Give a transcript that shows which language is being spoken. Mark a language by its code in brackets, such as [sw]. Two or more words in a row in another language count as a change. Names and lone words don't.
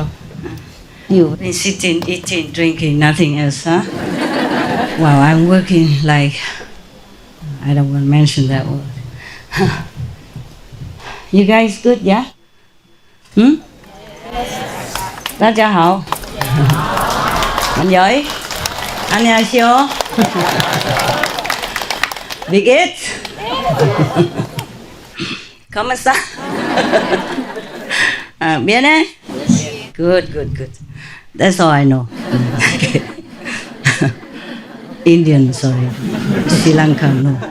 [en] You've been sitting, eating, drinking, nothing else, huh? Well, I'm working like, I don't want to mention that word. You guys good, yeah? Hmm? [zh] 大家好. [vi] Anh giỏi. [ko] 안녕하세요. [en] Big it. [es] ¿Cómo está? ¿Viene? [en] Good, good, good. That's all I know. Okay. Indian, sorry. Sri Lanka, no.